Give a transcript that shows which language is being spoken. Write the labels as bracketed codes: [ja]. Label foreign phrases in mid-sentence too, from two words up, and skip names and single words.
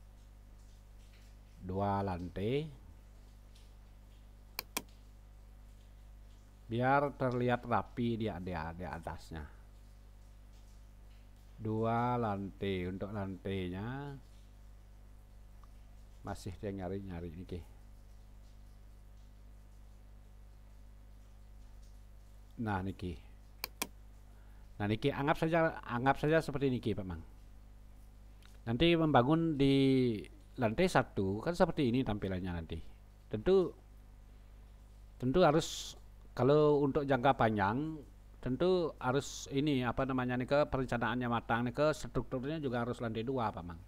[id] 2 lantai biar terlihat rapi di atasnya. 2 lantai. Untuk lantainya masih dia nyari niki. Nah niki anggap saja seperti niki Pak Mang. Nanti membangun di lantai 1 kan seperti ini tampilannya nanti. Tentu harus, kalau untuk jangka panjang tentu harus ini apa namanya nih, ke perencanaannya matang nih, ke strukturnya juga harus lantai 2 Pak Mang.